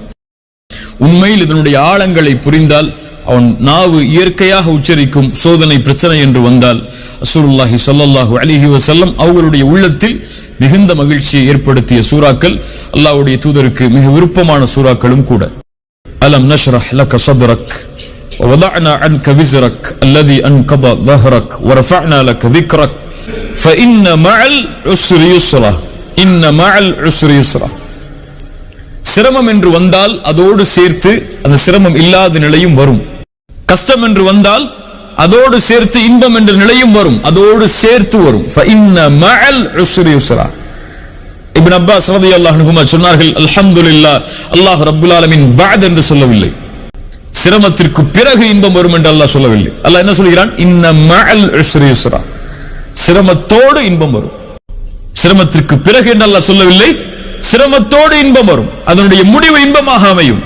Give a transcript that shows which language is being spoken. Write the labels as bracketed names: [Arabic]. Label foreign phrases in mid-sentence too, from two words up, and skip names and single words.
[Tamil] உண்மையில் இதனுடைய ஆழங்களை புரிந்தால் அவன் நாவு இயற்கையாக உச்சரிக்கும் சோதனை பிரச்சனை என்று வந்தால் [Arabic] رسول الله صلى الله عليه وسلم [Tamil] அவர்களுடைய உள்ளத்தில் மிகுந்த மகிழ்ச்சியை ஏற்படுத்திய சூறாக்கள், அல்லாஹ்வுடைய தூதருக்கு மிக விருப்பமான சூறாக்களும் கூட. [Arabic] ألم نشرح لك صدرك ووضعنا عنك وزرك الذي أنقض ظهرك ورفعنا لك ذكرك فإن مع العسر يسرا إن مع العسر يسرا. [Tamil] சிரமம் என்று வந்தால் அதோடு சேர்த்து அந்த சிரமம் இல்லாத நிலையும் வரும். கஷ்டம் என்று வந்தால் அதோடு சேர்த்து இன்பம் என்ற நிலையும் வரும், அதோடு சேர்த்து வரும். [Arabic] فإن مع العسر يسرا. [Tamil] இப்னு அப்பாஸ் [Arabic] رضي الله عنهما [Tamil] சொன்னார்கள், [Arabic] الحمد لله، الله رب العالمين بعد [Tamil] என்று சொல்லவில்லை, சிரமத்திற்கு பிறகு இன்பம் வரும் என்று அல்லாஹ் சொல்லவில்லை. அல்லாஹ் என்ன சொல்கிறான்? [Arabic] إن مع العسر يسرا, [Tamil] சிரமத்தோடு இன்பம் வரும். சிரமத்திற்கு பிறகு என்று அல்லாஹ் சொல்லவில்லை, சிரமத்தோடு இன்பம் வரும், அதனுடைய முடிவு இன்பமாக அமையும்.